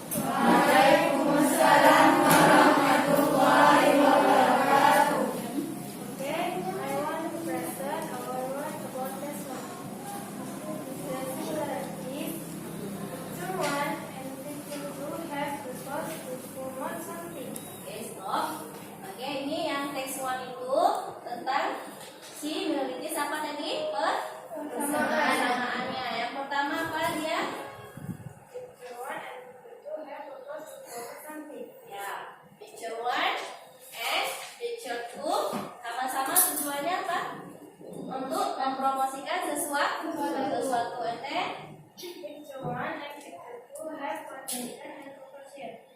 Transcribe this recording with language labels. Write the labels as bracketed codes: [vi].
[ar] Waalaikumsalam warahmatullahi wabarakatuh. [en] Okay, I want to present our work about this one. The similarities. Picture 1 and picture 2 have the source to promote something. Oke, stop. [id] Oke, ini yang teks 1 itu tentang similarities apa tadi? Persamaannya. Yang pertama apa dia? [en] Picture 1 and picture 2 have the source to promote something. [id] Ya, [en] picture 1 and picture 2 [id] sama-sama tujuannya apa? Untuk mempromosikan sesuatu. [en] And then, Picture 1 and picture 2 have conjunction and proportion.